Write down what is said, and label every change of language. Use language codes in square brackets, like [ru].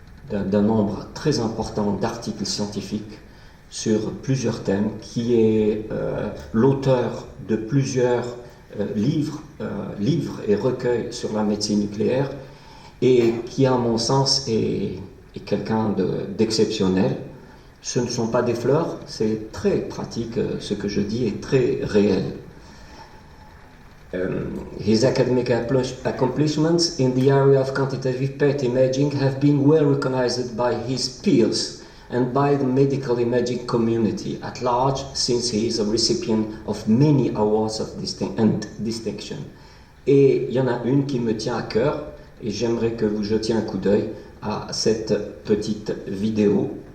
[fr] d'un nombre très important d'articles scientifiques sur plusieurs thèmes, qui est l'auteur de plusieurs livres et recueils sur la médecine nucléaire, et qui, à mon sens, est quelqu'un d'exceptionnel. Ce ne sont pas des fleurs, c'est très pratique, ce que je dis est très réel. [en] His academic accomplishments in the area of quantitative PET imaging have been well recognized by his peers and by the medical imaging community at large, since he is a recipient of many awards of distinction. [fr] Et il y en a une qui me tient à cœur, et j'aimerais que vous jetiez un coup d'œil à cette petite vidéo.